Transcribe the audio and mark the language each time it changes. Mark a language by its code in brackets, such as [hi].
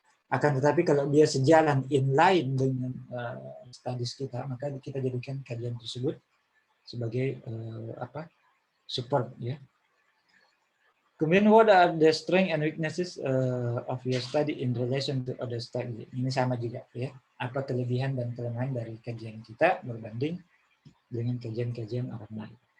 [id] Akan tetapi kalau dia sejalan inline dengan studies kita, maka kita jadikan kajian tersebut sebagai support, ya. Kemudian [en] what are the strength and weaknesses of your study in relation to other study? [id] Ini sama juga, ya. Apa kelebihan dan kelemahan dari kajian kita berbanding dengan kajian-kajian orang lain.